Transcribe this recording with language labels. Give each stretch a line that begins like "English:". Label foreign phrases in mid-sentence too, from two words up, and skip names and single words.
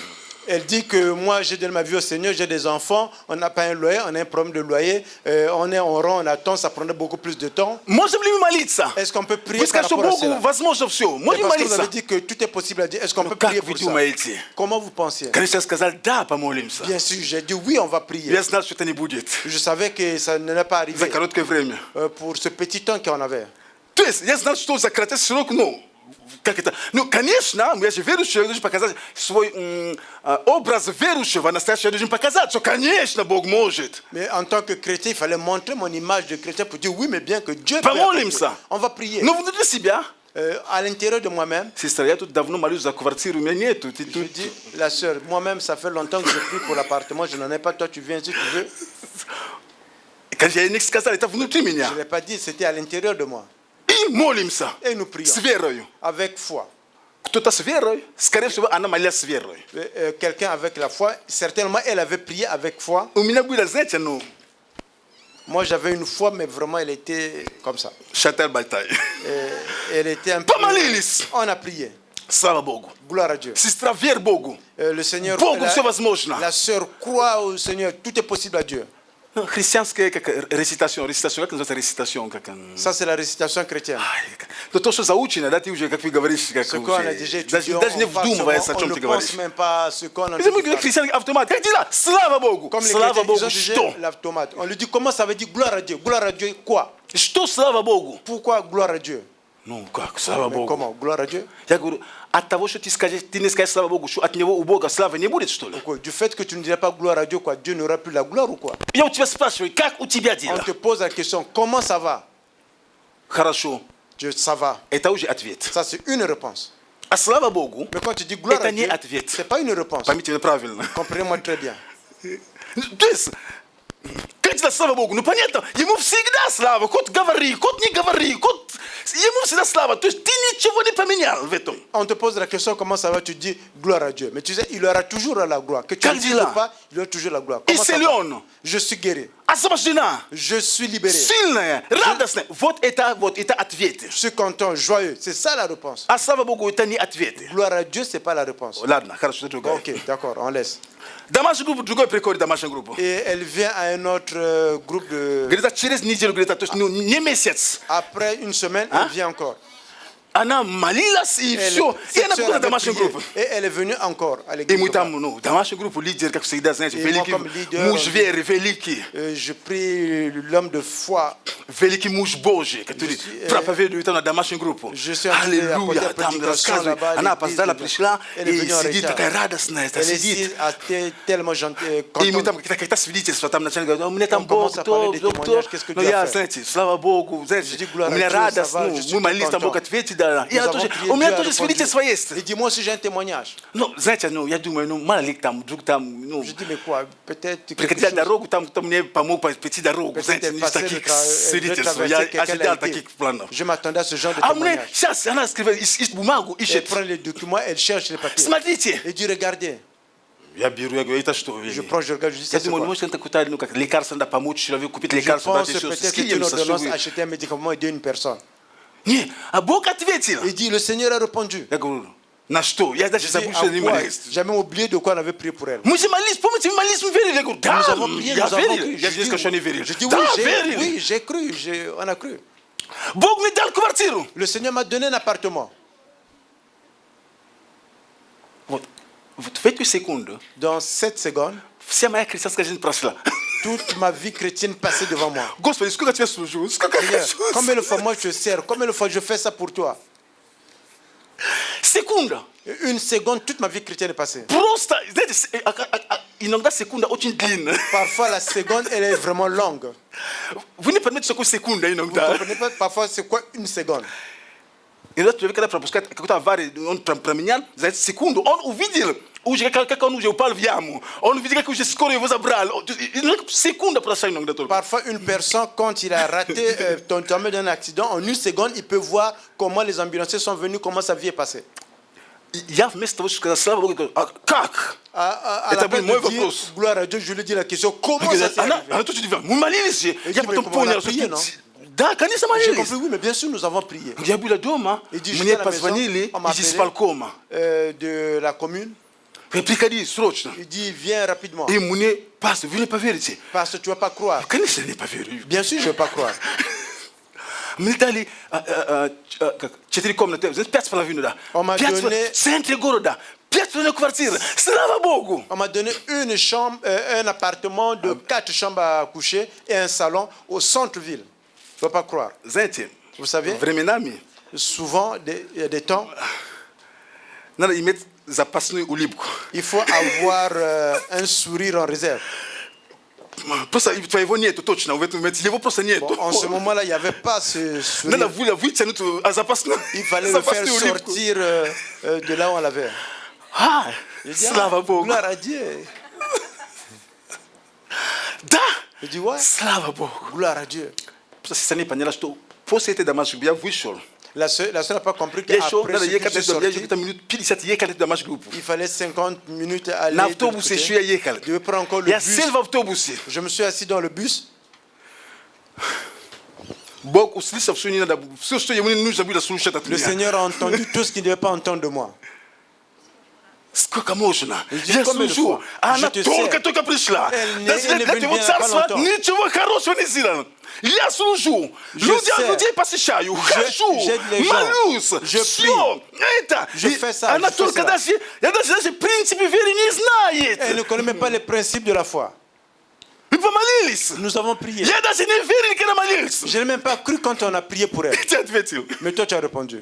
Russian: И...
French: Elle dit que moi, j'ai donné ma vie au Seigneur, j'ai des enfants, on n'a pas un loyer, on a un problème de loyer, on est en rang, on attend, ça prendrait beaucoup plus de temps.
Russian: Можем ли мы молиться?
French: Est-ce qu'on peut prier
Russian: Вы
French: par
Russian: скажете, что
French: rapport à
Russian: Богу
French: cela?
Russian: возможно все.
French: Et
Russian: Можем
French: parce que vous
Russian: молиться?
French: avez dit que tout est possible à Dieu, est-ce qu'on peut
Russian: Как
French: prier
Russian: вы
French: pour ça?
Russian: думаете?
French: Comment vous pensiez?
Russian: Конечно, сказали, да, помолимся.
French: Bien sûr, j'ai dit oui, on va prier.
Russian: Я знал, что это не будет.
French: Je savais que ça ne n'est pas
Russian: За
French: arrivé
Russian: короткое время.
French: pour ce petit temps qu'on avait.
Russian: То есть, я знал, что за кратный срок, ну, как это? Ну, конечно, я же верующий, я должен показать свой образ верующего, настоящего, я должен показать, что, конечно, Бог может.
French: Mais en tant que chrétien, il fallait montrer mon image de chrétien pour dire oui, mais bien que Dieu peut.
Russian: Помолимся.
French: On va prier.
Russian: Но внутри себя,
French: À l'intérieur de moi-même,
Russian: сестра, я тут давно молюсь за квартиру, у меня нету. Ты
French: je
Russian: тут...
French: dis, la sœur, moi-même, ça fait longtemps que je prie pour l'appartement, je n'en ai pas, toi tu viens si tu veux.
Russian: Quand я не сказал, это внутри меня.
French: Je ne l'ai pas dit, c'était à l'intérieur de moi.
Russian: И молимся.
French: Et nous prions
Russian: С верою.
French: avec foi.
Russian: Кто-то с верой, скорее всего, она молилась с верой.
French: Quelqu'un avec la foi, certainement elle avait prié avec foi.
Russian: У меня было, знаете, ну,
French: Moi j'avais une foi, mais vraiment elle était comme ça.
Russian: шатер-бальтай.
French: Elle était un peu...
Russian: Помолились.
French: On a prié.
Russian: Слава Богу.
French: Gloire à Dieu.
Russian: Сестра, верь Богу.
French: Le Seigneur,
Russian: Богу все возможно.
French: la sœur croit au Seigneur, tout est possible à Dieu.
Russian: Христианская как рецитация, как называется рецитация?
French: Ça c'est la récitation chrétienne.
Russian: Но то, что заучено, да, ты уже, как вы говорите, как
French: Ce qu'on a déjà étudié,
Russian: даже не
French: on parle
Russian: вдумываясь,
French: seulement,
Russian: о чем
French: on
Russian: ты
French: ne
Russian: говоришь.
French: pense même pas à ce qu'on a
Russian: Мы
French: dit.
Russian: христиане автомат. Как дела? Слава Богу.
French: Comme les
Russian: Слава
French: chrétiens, ils
Russian: Богу.
French: ont déjà
Russian: Что?
French: l'automate. On lui dit comment ça veut dire gloire à Dieu. Gloire à Dieu quoi?
Russian: Что слава Богу?
French: Pourquoi gloire à Dieu?
Russian: Ну как, слава
French: Mais
Russian: Богу.
French: comment? Gloire à Dieu?
Russian: Я говорю, от того, что ты скажешь, ты не скажешь слава Богу, что от него у Бога славы не будет, что ли?
French: Pourquoi? Du fait que tu ne dirais pas gloire à Dieu, quoi, Dieu n'aura plus la gloire ou quoi?
Russian: Я у тебя спрашиваю, как у тебя
French: On
Russian: дела?
French: te pose la question, comment ça va?
Russian: Хорошо.
French: Ça va.
Russian: Это уже ответ.
French: Ça c'est une réponse.
Russian: А слава Богу,
French: Mais quand tu dis gloire
Russian: это
French: à
Russian: не
French: Dieu,
Russian: ответ.
French: c'est pas une réponse.
Russian: Поймите меня правильно.
French: Comprenez-moi très bien.
Russian: То есть, как это слава Богу? Ну понятно, ему всегда слава. Кот говори, кот не говори, кот... Ему всегда слава. То есть ты ничего не поменял в этом.
French: On te pose la question comment ça va, tu dis gloire à Dieu. Mais tu sais, il aura toujours la gloire. Que tu
Russian: Как
French: le dises
Russian: дела?
French: ou pas, il aura toujours la gloire.
Russian: И
French: Comment ça va?
Russian: силен,
French: Je suis guéri.
Russian: освобождена,
French: Je suis libéré.
Russian: сильная, радостная. Вот это ответы.
French: Je suis content, joyeux. C'est ça la réponse.
Russian: А слава Богу, это не ответы.
French: Gloire à Dieu, c'est pas la réponse.
Russian: Ладно, хорошо, это другое.
French: Ok, d'accord, on laisse.
Russian: Домашняя группа, другой приходит домашняя группа.
French: Et elle vient à un autre groupe de...
Russian: Говорит, а через неделю, говорит, то есть, ну, не месяц.
French: Après une semaine, elle vient encore.
Russian: Она молилась и
French: Elle,
Russian: все. И
French: cette
Russian: она
French: sœur
Russian: приходит
French: avait
Russian: домашнюю
French: prié.
Russian: группу.
French: Et elle est venue encore à
Russian: И
French: l'église.
Russian: мы там, ну, домашнюю группу, лидер, как всегда, знаете, И великий
French: moi, comme leader,
Russian: муж веры, великий.
French: Je prie l'homme de foi.
Russian: Великий муж Божий, который проповедует там на домашнюю группу.
French: Je suis en train de
Russian: Аллилуйя,
French: apporter
Russian: там
French: prédication
Russian: рассказывает.
French: là-bas à
Russian: Она
French: l'église.
Russian: опоздала, пришла
French: Elle est
Russian: и
French: venue en
Russian: сидит
French: retard.
Russian: такая радостная,
French: Elle
Russian: сидит.
French: est tellement gentille,
Russian: И мы
French: contente.
Russian: там какие-то свидетельства, там начали говорить, у меня там
French: On
Russian: Бог,
French: commence à
Russian: кто,
French: parler des
Russian: кто.
French: témoignages, qu'est-ce que
Russian: Но
French: Dieu
Russian: я,
French: a fait.
Russian: знаете, слава Богу, знаете,
French: Je dis gloire
Russian: у
French: à
Russian: меня
French: Dieu, ça
Russian: радость,
French: va,
Russian: ну,
French: je suis
Russian: мы молились, там
French: content.
Russian: Бог ответит, да.
French: Nous
Russian: Я
French: avons
Russian: тоже,
French: prié,
Russian: у меня
French: Dieu a
Russian: тоже
French: répondu.
Russian: свидетельство есть.
French: Et dis-moi si j'ai un témoignage.
Russian: Ну, знаете, ну, я думаю, ну, мало ли там, вдруг там, ну,
French: Je dis mais quoi? Peut-être quelque
Russian: прекратить
French: chose.
Russian: дорогу, там, кто мне помог пройти дорогу,
French: Peut-être
Russian: знаете,
French: elle
Russian: из
French: passait
Russian: таких
French: elle devait
Russian: свидетельств.
French: traverser,
Russian: Я
French: quelqu'un l'a
Russian: ожидал
French: aidé.
Russian: таких планов.
French: Je m'attendais à ce genre de
Russian: А мне
French: témoignage.
Russian: сейчас она скрывает, ищет бумагу,
French: Elle
Russian: ищет.
French: prend les documents, elle cherche les papiers. Смотрите. Et dit regardez.
Russian: Я беру, я говорю, это что?
French: Je prends, je regarde, je dis
Russian: Я
French: ça c'est
Russian: думаю, ну,
French: quoi?
Russian: может, это какое-то, ну, как лекарство, надо помочь человеку купить
French: Je
Russian: лекарство,
French: pense
Russian: дать еще.
French: peut-être
Russian: С
French: que c'est
Russian: кем
French: une
Russian: со
French: ordonnance,
Russian: чтобы-
French: acheter un médicament et aider une personne.
Russian: Не, а Бог ответил.
French: Il dit le Seigneur a répondu.
Russian: Я говорю, на что? Я даже
French: Je dis,
Russian: забыл,
French: à
Russian: что не
French: quoi?
Russian: молились.
French: J'ai jamais oublié de quoi on avait prié pour elle.
Russian: Мы же молились, помните, мы молились, мы верили. Я говорю, да,
French: Nous avons prié,
Russian: я
French: nous avons
Russian: верил.
French: cru.
Russian: Я
French: Je
Russian: здесь,
French: dis,
Russian: конечно, не верил.
French: je dis
Russian: Да,
French: oui,
Russian: верили.
French: j'ai cru, on a cru.
Russian: Бог мне дал квартиру.
French: Le Seigneur m'a donné un appartement.
Russian: Вот в эту секунду
French: Dans 7 secondes,
Russian: вся моя христианская жизнь прошла.
French: toute ma vie chrétienne passait devant moi.
Russian: Господи, сколько тебя служу, сколько
French: Seigneur,
Russian: хочу.
French: combien de fois moi je te sers, combien de fois je fais ça pour toi.
Russian: Секунда.
French: Une seconde, toute ma vie chrétienne est passée.
Russian: Просто, знаете, иногда секунда очень длинная.
French: Parfois la seconde, elle est vraiment longue.
Russian: Вы не понимаете, что такое секунда
French: Vous ne
Russian: иногда.
French: comprenez pas parfois c'est quoi une seconde.
Russian: Иногда человек, когда пропускает какую-то аварию, он променял за секунду, он увидел, уже как он уже упал в яму, он увидел, как уже скоро его забрали. Секунда прошла иногда только.
French: Parfois une personne, quand il a raté, tombé dans un accident, en une seconde, il peut voir comment les ambulanciers sont venus, comment sa vie est passée.
Russian: Я вместо того, чтобы сказать, слава Богу, говорю, а как?
French: À
Russian: Это
French: la
Russian: был
French: place
Russian: мой
French: de dire,
Russian: вопрос.
French: gloire à Dieu, je lui dis la question, comment ça s'est arrivé?
Russian: Она тут же говорит, мы молились же. Я
French: dit,
Russian: потом
French: mais comment on a
Russian: понял, что...
French: prié, non?
Russian: Да, конечно,
French: J'ai
Russian: молились.
French: compris, oui, mais bien sûr, nous avons prié.
Russian: Я был дома,
French: И dit,
Russian: мне
French: j'étais à la maison,
Russian: позвонили
French: on m'a
Russian: из
French: appelé.
Russian: исполкома.
French: De la commune, Replica dit, срочно. Il dit, viens rapidement.
Russian: И мне, пастор, вы не поверите.
French: Parce que tu ne vas pas croire.
Russian: Конечно, не поверю.
French: Bien sûr, je ne vais pas croire.
Russian: Мне дали 4 комнаты, 5,5, да.
French: Он m'a donné-
Russian: В центре города. 5,5 квартиры. Слава Богу.
French: On m'a donné une chambre, un appartement de 4 chambres à coucher et un salon au centre-ville. Je ne vais pas croire.
Russian: Знаете,
French: Vous savez,
Russian: временами
French: souvent, il y a des temps,
Russian: надо иметь запасную улыбку.
French: il faut avoir un sourire en réserve.
Russian: Просто твоего нету точно, в этом моменте его просто нету.
French: Bon, en ce moment-là, il n'y avait pas ce
Russian: Надо
French: sourire.
Russian: вытянуть запасную,
French: Il fallait le faire
Russian: запасную улыбку.
French: sortir de là où on l'avait.
Russian: А,
French: Je dis,
Russian: слава Богу.
French: gloire à Dieu.
Russian: Да,
French: Je dis, ouais,
Russian: слава Богу.
French: gloire à Dieu. Просто si ça n'est pas là,
Russian: что после этой домашней я вышел.
French: La sœur n'a pas compris
Russian: Я шел,
French: qu'après
Russian: надо
French: ce que je
Russian: ехать,
French: suis
Russian: я
French: sorti,
Russian: где-то минут 50 ехать в домашнюю группу.
French: il fallait 50 minutes à aller
Russian: На
French: de l'autre
Russian: автобусе
French: côté.
Russian: еще я ехал.
French: Je devais prendre encore le
Russian: Я
French: bus.
Russian: сел в автобусе.
French: Je me suis assis dans le bus.
Russian: Бог услышал, что не надо, все, что ему не нужно было слушать от
French: Le
Russian: меня.
French: Seigneur a entendu tout ce qu'il ne devait pas entendre de moi.
Russian: Сколько можно?
French: dis,
Russian: Я
French: combien de
Russian: служу,
French: fois?
Russian: а она
French: Je te
Russian: только пришла.
French: Elle
Russian: Даже
French: n'est
Russian: для
French: venue
Russian: твоего
French: bien
Russian: царства
French: pas longtemps.
Russian: ничего хорошего не сделано. Я служу, людей посещаю, хожу,
French: j'aide les gens.
Russian: молюсь,
French: Je
Russian: все, это.
French: Je
Russian: И
French: fais ça,
Russian: она
French: je fais
Russian: только
French: cela.
Russian: даже принципы веры не знает.
French: Elle ne connaît même pas les principes de la foi.
Russian: Мы помолились.
French: Nous avons prié.
Russian: Я даже не верил, когда молился.
French: Je n'ai même pas cru quand on a prié pour elle.
Russian: Ты ответил.
French: Mais toi, tu as répondu.